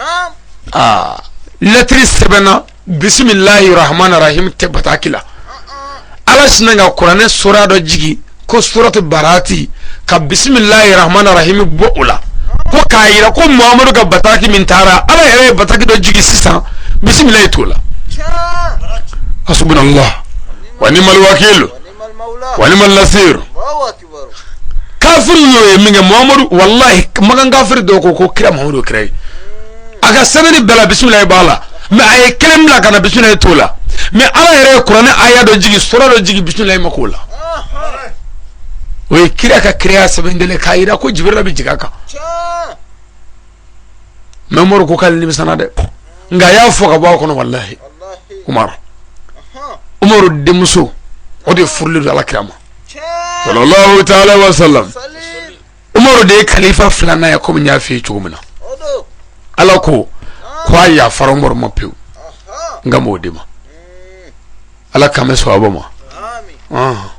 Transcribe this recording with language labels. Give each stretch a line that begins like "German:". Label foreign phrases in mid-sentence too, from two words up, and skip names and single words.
Bambara: lettre sɛbɛnna
Arabic: بسم الله الرحمن الرحيم
Bambara: tɛ bataki la ala sinna ka kuranɛ sura dɔ jigi ko
Arabic: سورة براءة
Bambara: ka
Arabic: بسم الله الرحمن الرحيم
Bambara: bɔ o la ko k'a yira ko muhamadu ka bataki min taara ala yɛrɛ ye bataki dɔ jigi sisan bisimilahi t'o la
Arabic: حسبنا الله ونعم الوكيل ونعم النصير
Bambara: kafiru y'o ye min kɛ muhamadu wallahi magan kafiri dɔw ko kira muhamadu kira ye a ka sɛbɛnni bɛɛ la bisimilahi b'a la mais a ye kelen bila ka na bisimilahi t'o la mais ala yɛrɛ ye kuranɛ aya dɔ jigi sura dɔ jigi bisimilahi ma k'o la o ye kira ka kiraya sɛbɛndele k'a yira ko jibirila bɛ jigin a kan mais umaru ko k'ale nimisana dɛ nka a y'a fɔ ka bɔ a kɔnɔ wallahi umaru denmuso o de furulen don alakira ma
Arabic: صلى الله تعالى وسلم
Bambara: umaru de ye kalifa filanan ye komi n y'a f'i ye cogo min na ala ko a yafara umaru ma pewu nka m'o di ma ala k'an bɛ sɔn a bɔ ma